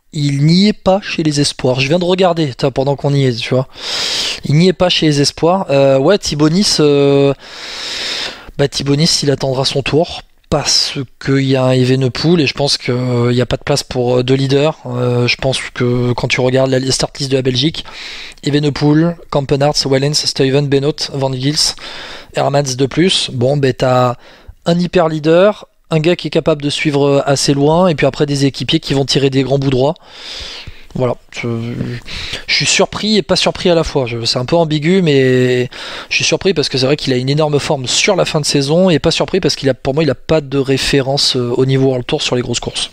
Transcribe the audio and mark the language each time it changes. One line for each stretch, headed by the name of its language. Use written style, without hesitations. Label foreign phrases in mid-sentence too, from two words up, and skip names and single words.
French: Il n'y est pas chez les espoirs. Je viens de regarder pendant qu'on y est, tu vois. Il n'y est pas chez les espoirs. Ouais, Thibaut Nice, il attendra son tour. Parce qu'il y a un Evenepoel et je pense qu'il n'y a pas de place pour deux leaders. Je pense que quand tu regardes la start list de la Belgique, Evenepoel, Kampenaerts, Wellens, Stuyven, Benoot, Van Gils, Hermans de plus. Bon, t'as un hyper leader, un gars qui est capable de suivre assez loin et puis après des équipiers qui vont tirer des grands bouts droits. Voilà, je suis surpris et pas surpris à la fois. C'est un peu ambigu, mais je suis surpris parce que c'est vrai qu'il a une énorme forme sur la fin de saison et pas surpris parce pour moi, il a pas de référence au niveau World Tour sur les grosses courses.